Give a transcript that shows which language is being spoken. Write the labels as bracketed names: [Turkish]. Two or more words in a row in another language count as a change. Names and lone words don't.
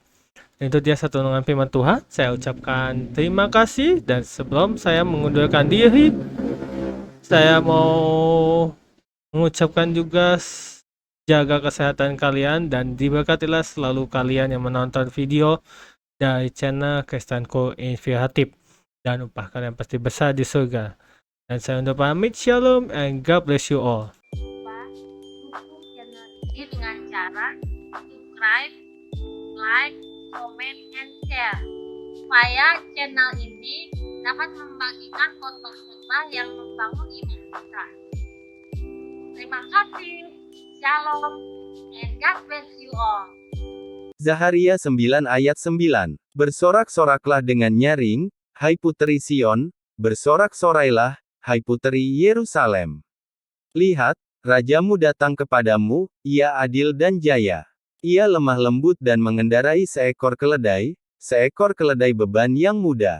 [Indonesian] Itu dia satu renungan firman Tuhan. Saya ucapkan terima kasih, dan sebelum saya mengundurkan diri, saya mau mengucapkan juga jaga kesehatan kalian dan diberkatilah selalu kalian yang menonton video dari channel Kristen Co Inspiratif, dan upah kalian pasti besar di surga. Dan saya undur pamit, [English] shalom and God bless you all. [Indonesian] Dukung channel ini dengan cara [English] subscribe, like, comment, and share [Indonesian] supaya channel ini dapat membagikan khotbah-khotbah yang membangun iman kita. Terima kasih, shalom, [English] and God bless you all. [Indonesian] Zaharia 9 ayat 9. Bersorak-soraklah dengan nyaring, hai puteri Sion, bersorak-sorailah, hai puteri Yerusalem. Lihat, rajamu datang kepadamu, ia adil dan jaya. Ia lemah lembut dan mengendarai seekor keledai beban yang mudah.